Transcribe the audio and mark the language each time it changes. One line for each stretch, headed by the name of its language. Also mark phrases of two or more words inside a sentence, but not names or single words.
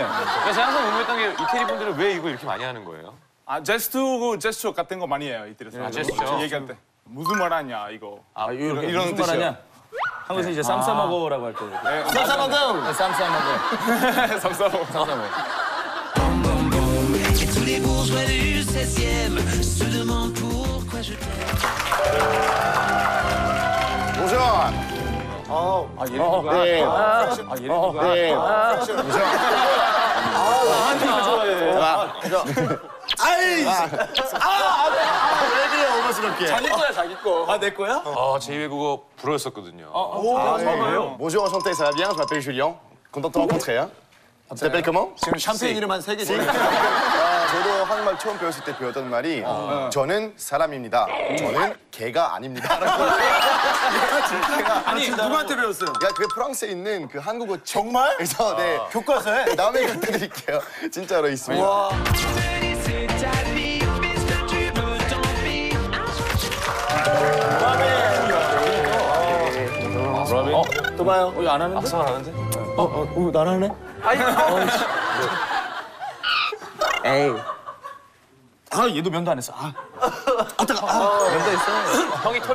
Korean: 제가 항상 궁금했던 게 이태리 분들은 왜 이거 이렇게 많이 하는 거예요? 제스처 같은 거 많이 해요 이태리에서. 제스처? 얘기할 때 무슨 말 하냐 이거. 이런 이런 무슨 말 뜻이에요. 하냐? 한국에서 이제 쌈 싸먹어라고 할 때. 쌈싸먹음. 쌈 싸먹어. 쌈싸먹.
French: Tous les bourgeois du 16e se demandent pourquoi je t'aime.
Korean: 보션. 네. 네. 왜 그래 어머스럽게. 자기 거야, 자기 거. 아, 내 거야? 제2외국어 불어였었거든요.
French: Bonjour, enchanté, ça va bien? Je m'appelle Julien. Content de te rencontrer. Hein? Tu t'appelles comment?
Korean: 지금 샴페인 이름 한 3개 지금. 저도 한국말 처음 배웠을 때 배웠던 말이 저는 사람입니다. 저는 개가 아닙니다. 아니 누구한테 배웠어요? 야, 그 프랑스에 있는 그 한국어 정말? 그래서 네 교과서에? 다음에 갖다 드릴게요. 진짜로 있습니다.
French: C'est ta vie, puisque tu veux tant pis.
Korean: 또 봐요. 이거 안 하는데? 악수만 하는데? 난 하네? 에이. 얘도 면도 안 했어. 형이 털이 제일 많아. 무슨